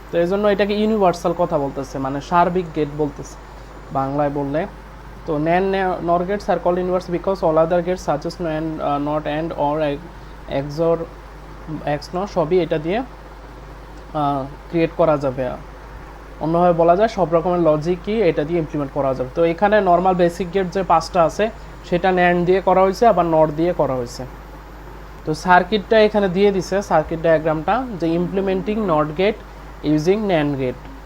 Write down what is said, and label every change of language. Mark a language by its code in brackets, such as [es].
[bn] তো এই জন্য এটাকে ইউনিভার্সাল কথা বলতেছে, মানে সার্বিক গেট বলতেছে বাংলায় বললে। [en] তো NAND NOR gates are called universal because all other gates such as NAND, NOT, AND, OR, XOR, XNOR [bn] সবই এটা দিয়ে ক্রিয়েট করা যাবে। অন্যভাবে বলা যায় সব রকমের লজিকই এটা দিয়ে ইমপ্লিমেন্ট করা যাবে। তো এখানে নর্মাল বেসিক গেট যে 5টা আছে সেটা NAND দিয়ে করা হয়েছে, আবার NOT দিয়ে করা হয়েছে। তো সার্কিটটা এখানে দিয়ে দিছে, সার্কিট ডায়াগ্রামটা, যে implementing NOT gate using NAND gate.